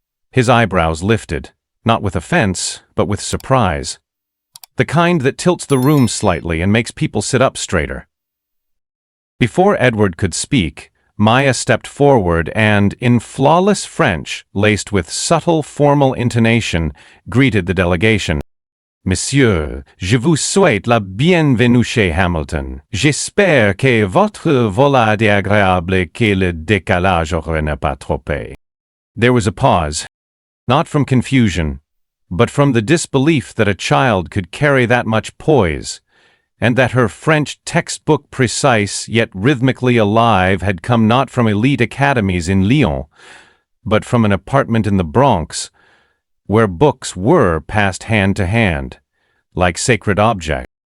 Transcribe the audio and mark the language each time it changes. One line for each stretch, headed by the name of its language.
English: His eyebrows lifted, not with offense, but with surprise. The kind that tilts the room slightly and makes people sit up straighter. Before Edward could speak, Maya stepped forward and, in flawless French, laced with subtle formal intonation, greeted the delegation.
French: Monsieur, je vous souhaite la bienvenue chez Hamilton. J'espère que votre vol est agréable et que le décalage horaire n'est pas trop.
English: There was a pause, not from confusion, but from the disbelief that a child could carry that much poise, and that her French textbook precise yet rhythmically alive had come not from elite academies in Lyon, but from an apartment in the Bronx, where books were passed hand to hand, like sacred objects.